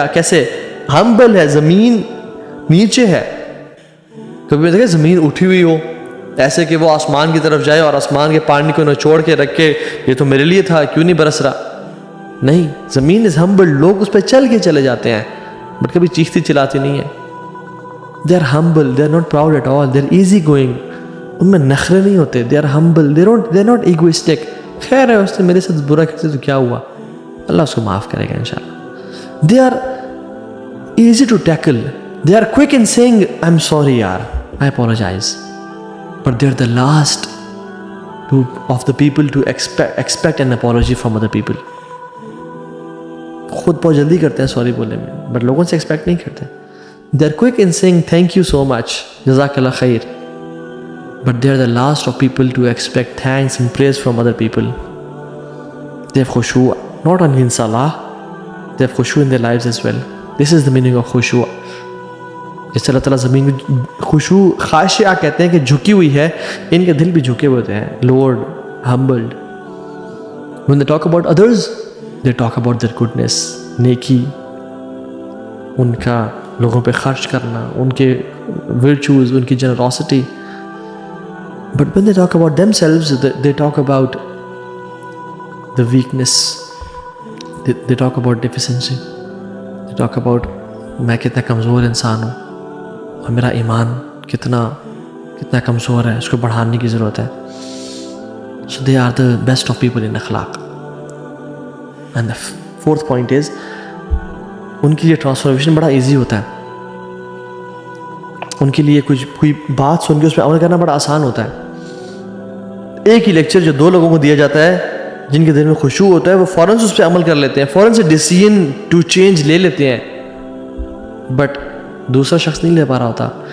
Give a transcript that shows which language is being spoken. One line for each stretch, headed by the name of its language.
Urdu: کیسے؟ ہمبل ہے, زمین نیچے ہے. کبھی میں دیکھا زمین اٹھی ہوئی ہو ایسے کہ وہ آسمان کی طرف جائے اور آسمان کے پانی کو نچوڑ کے رکھ کے یہ تو میرے لیے تھا, کیوں نہیں برس رہا؟ نہیں, زمین از ہمبل, لوگ اس پہ چل کے چلے جاتے ہیں, بٹ کبھی چیختی چلاتی نہیں ہے.
English: they are humble, they are not proud at all, they are easy going,
Urdu: ان میں نخرے نہیں ہوتے.
English: They are humble, they are not egoistic.
Urdu: خیر ہے, اس نے میرے ساتھ برا کرتے تو کیا ہوا, اللہ اس کو معاف کرے گا انشاءاللہ.
English: They are easy to tackle. They are quick in saying, I'm sorry yaar, I apologize. But they're the last of the people to expect an apology from other people.
Urdu: خود بہت جلدی کرتے ہیں سوری بولنے میں, بٹ لوگوں سے expect نہیں کرتے.
English: They're quick in saying thank you so much,
Arabic: جزاک اللہ خیر.
English: But they're the last of people to expect thanks and praise from other people. They have khushu' not only in salah, they have khushu' in their lives as well. This is the meaning of khushu'.
Urdu: جس سے اللہ تعالیٰ زمین میں خشوع خاشعہ کہتے ہیں کہ جھکی ہوئی ہے, ان کے دل بھی جھکے ہوئے ہوتے ہیں,
English: lowered, humbled. When they talk about others, they talk about their goodness, نیکی,
Urdu: ان کا لوگوں پہ خرچ کرنا,
English: ان کے virtues, ان کی generosity. But when they talk about themselves, they talk about the weakness, they talk about deficiency, they talk about
Urdu: میں کتنا کمزور انسان ہوں اور میرا ایمان کتنا کمزور ہے, اس کو بڑھانے کی ضرورت ہے.
English: So they are the best of people in akhlaq. And the fourth point is,
Urdu: ان کے لیے ٹرانسفارمیشن بڑا ایزی ہوتا ہے. ان کے لیے کوئی بات سن کے اس پہ عمل کرنا بڑا آسان ہوتا ہے. ایک ہی لیکچر جو 2 لوگوں کو دیا جاتا ہے جن کے دل میں خشوع ہوتا ہے وہ فوراً سے اس پہ عمل کر لیتے ہیں, فوراً سے
English: decision to change
Urdu: لے لیتے ہیں, بٹ دوسرا شخص نہیں لے پا رہا ہوتا.